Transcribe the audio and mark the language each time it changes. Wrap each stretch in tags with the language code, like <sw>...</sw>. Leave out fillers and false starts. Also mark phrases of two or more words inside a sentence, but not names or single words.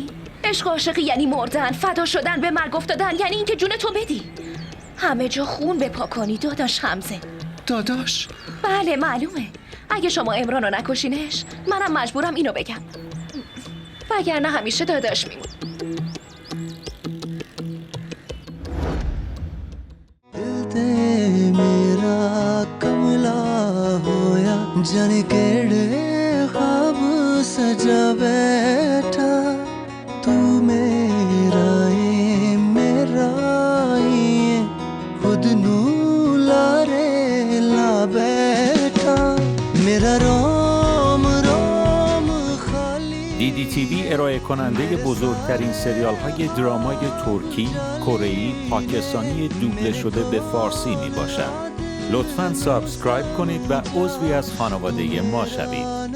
<fa>عشق و عاشقی یعنی مردن، فدا شدن، به مرگ افتادن، یعنی اینکه جون تو بدی، همه جا خون بپا کنی. داداش حمزه. داداش؟ بله معلومه، اگه شما عمران رو نکشینش منم مجبورم اینو بگم، وگرنه همیشه داداش میمون.</fa> <pa>ਮੇਰਾ ਕਮਲਾ ਹੋਇਆ ਜਾਣੇ ਕੇਹੜੇ ਖ਼ਾਬ ਸਜਾ ਬੈਠਾ ਤੂੰ ਮੇਰਾ ਖੁਦ ਨੂੰ ਲਾਰੇ ਲਾ ਬੈਠਾ ਮੇਰਾ ਰੋਮ ਰੋਮ ਖਾਲੀ</pa> <fa>DDTV ارائه کننده بزرگترین سریال های درامای ترکی، کره‌ای، پاکستانی دوبله شده به فارسی می باشد. لطفاً سابسکرایب کنید و عضوی از خانواده ما شوید.</fa>